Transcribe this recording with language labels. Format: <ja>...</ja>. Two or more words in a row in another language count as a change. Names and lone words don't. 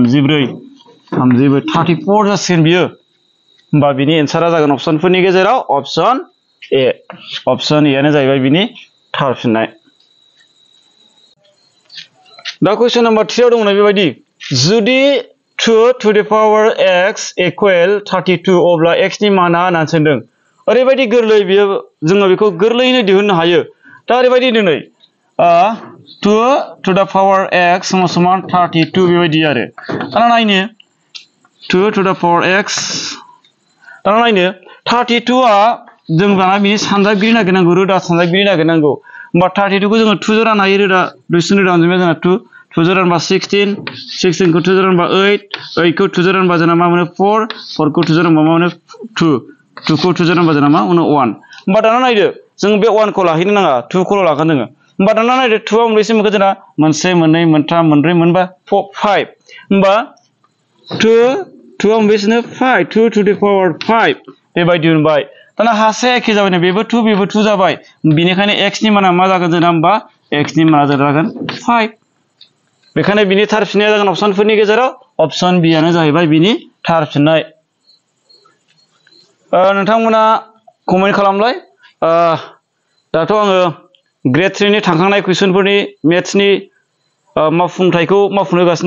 <brx>34 34 जासिगोन बियो। होमबा बिनि एन्सारा जागोन अपसनफोरनि गेजेराव अपसन ए आनो जाहैबाय बिनि थारफिननाय दा कुइसन नम्बर 3 आव दङ बेबायदि जुदि</brx> <en>2 to the power x equal 32</en> <brx>अब्ला x नि माना होननानै सोंदों ओरैबायदि गोरलै बियो जोङो बेखौ गोरलैयैनो दिहुननो हायो दा ओरैबायदि दिनै</brx> <en>2 to the power x</en> <brx>समान 32 बेबायदि आरो दा नायनो 2 to the power x दा नायनो 32 आ जों दाना बिनि सानजागिरि नागिरनांगौ रोदा सानजागिरि नागिरनांगौ होमबा 32 खौ जोङो 2 जों राननो हायो रोदा दुइसिन रोदा अनजिमाया जोंना 2 जों रानबा 16 खौ 2 जों रानबा 8 खौ 2 जों रानबा जोंना मा मोनो 4 खौ 2 जों रानबा मा मोनो 2 खौ 2 जों रानबा जोंना मा मोनो 1 होमबा दाना नायदो जों बे 1 खौ लाहैनो नाङा 2 खौल' लागोन जोङो होमबा दाना नायदो 2 आ मोनबेसे मोनखो जोंना 1 2 3 4 5 होमबा 2 आ मोनबेसेनो 5</brx> <en>2 to the power 5</en> <brx>बेबायदि मोनबाय दाना हासे एखे जाबायनो बेबो 2 जाबाय बेनिखायनो x नि माना मा जागोन जोंना होमबा x नि माना जागोन 5 बेखायनो बिनि थारफिननाया जागोन अपसनफोरनि गेजेराव अपसन बि आनो जाहैबाय बिनि थारफिननाय नोंथांमोना कमेन्ट खालामलाय दाथ' आङो ग्रेड 3 नि थांखांनाय कुइसनफोरनि मेथ्सनि मावफुंथायखौ मावफुंनो होगासिनो</brx>